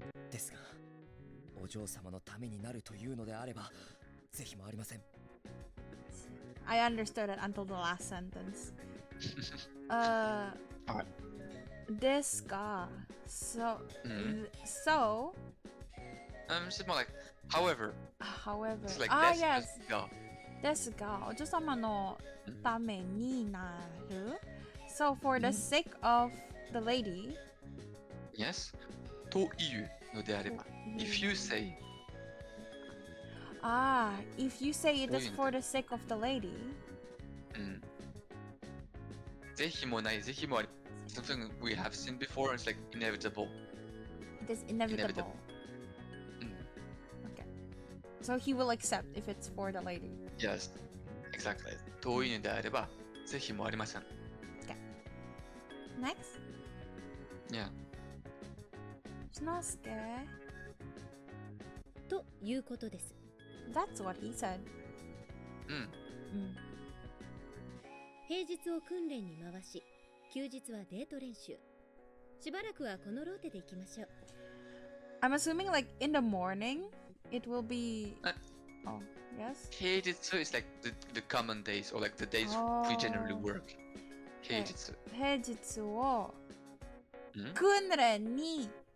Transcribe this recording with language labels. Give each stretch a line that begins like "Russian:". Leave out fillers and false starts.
Japanese: ですが、お嬢様のためになるというのであれば、ぜひもありません。
English: I understood it until the last sentence. Alright. This guy. So. So. It's more like, however. However. It's like Yes. just go.
Japanese: ですが、お嬢様のためになる。
English: So for the sake of the lady. Yes.
Japanese: というのであれば。
English: If you say. If you say it is for the sake of the lady.
Japanese: ぜひもない、ぜひもあり。
English: Something we have seen before, it's like inevitable. It is inevitable. Okay. So he will accept if it's for the lady. Yes. Exactly.
Japanese: というのであれば、ぜひもありません。
English: Next. Yeah.
Japanese: しのすけ。ということです。
English: That's what he said.
Japanese: 平日を訓練に回し、休日はデート練習。しばらくはこのローテで行きましょう。
English: I'm assuming like in the morning it will be. Oh, yes. 平日 is like the common days or like the days we generally work.
Japanese: 平日。平日を訓練に。